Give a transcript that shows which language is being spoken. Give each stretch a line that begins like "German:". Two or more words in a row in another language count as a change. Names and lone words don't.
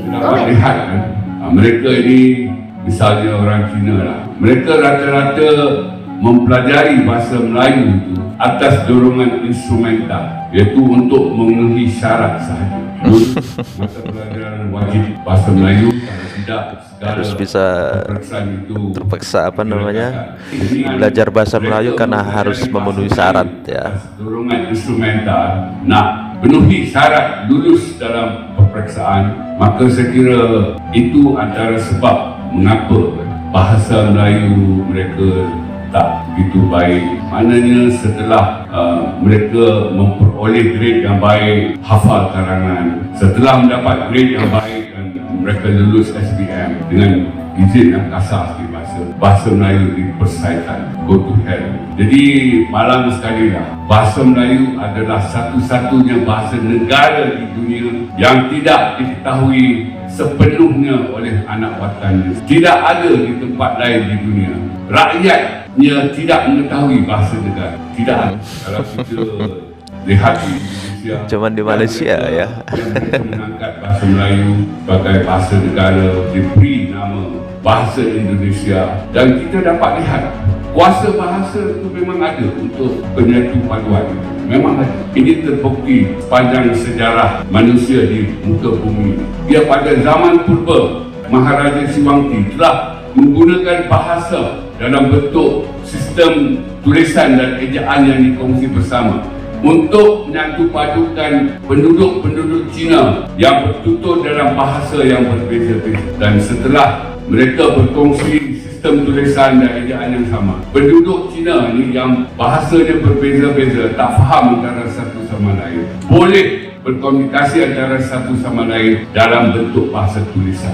Malay: Dapat lihat kan, mereka ini misalnya orang Cina lah, mereka rata-rata mempelajari bahasa Melayu itu atas dorongan instrumental, iaitu untuk memenuhi syarat sahaja. Masa pelajaran wajib bahasa Melayu, kalau tidak harus bisa terpaksa belajar bahasa Melayu karena harus memenuhi syarat ya. Dorongan instrumental nak penuhi syarat lulus dalam peperiksaan, maka saya kira itu antara sebab mengapa bahasa Melayu mereka tak begitu baik. Maknanya setelah mereka memperoleh grade yang baik, hafal karangan, setelah mendapat grade yang baik dan mereka lulus SPM dengan izin yang kasar sikit bahasa Melayu diperselesaikan,
English: go to hell.
Malay: Jadi malam sekali lah, bahasa Melayu adalah satu-satunya bahasa negara di dunia yang tidak diketahui sepenuhnya oleh anak watannya. Tidak ada di tempat lain di dunia rakyatnya tidak mengetahui bahasa negara. Tidak ada. Kalau kita lihat di Indonesia, cuman di Malaysia ya, yang mengangkat bahasa Melayu sebagai bahasa negara, diberi nama bahasa Indonesia, dan kita dapat lihat kuasa bahasa itu memang ada untuk penyatu paduan. Memang ada. Ini terbukti sepanjang sejarah manusia di muka bumi. Dia pada zaman purba, Maharaja Siwangti telah menggunakan bahasa dalam bentuk sistem tulisan dan ejaan yang dikongsi bersama untuk menyatu padukan penduduk-penduduk Cina yang bertutur dalam bahasa yang berbeza-beza. Dan setelah mereka berkongsi sistem tulisan dan ejaan yang sama, penduduk Cina ni yang bahasanya berbeza-beza, tak faham antara satu sama lain, boleh berkomunikasi antara satu sama lain dalam bentuk bahasa tulisan.